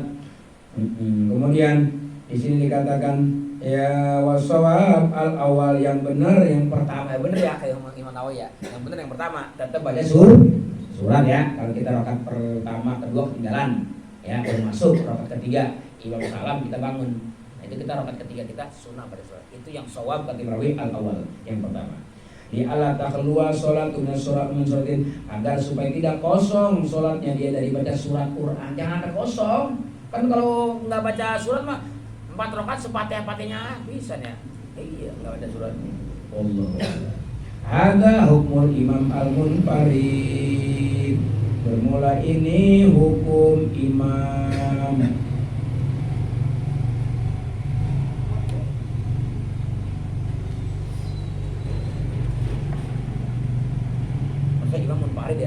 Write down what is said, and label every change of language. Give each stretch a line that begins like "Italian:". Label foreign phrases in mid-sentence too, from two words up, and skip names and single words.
Indonesian: Kemudian di sini dikatakan ya
Arabic: wasawab al awal,
Indonesian: yang benar yang pertama, benar ya kayak Imam Nawawi ya, yang benar yang pertama tetap baca surat ya. Kalau kita rakaat pertama kedua ketinggalan ya, baru masuk rakaat ketiga imam salam kita bangun, nah, itu kita rakaat ketiga kita sunnah baca surat, itu yang sawab kata Nawawi al awal yang pertama.
Arabic: Di ala takhluwa sholatu min surat min suratin,
Indonesian: agar supaya tidak kosong sholatnya dia dari baca surat Quran, jangan ada kosong. Kan kalau nggak baca surat mah 4 rakaat sepatih-patihnya bisa ya. Iya, nggak baca surat. Allah. Ada hukum imam al-munfarid. Bermula ini hukum imam. Masa imam munfarid ya?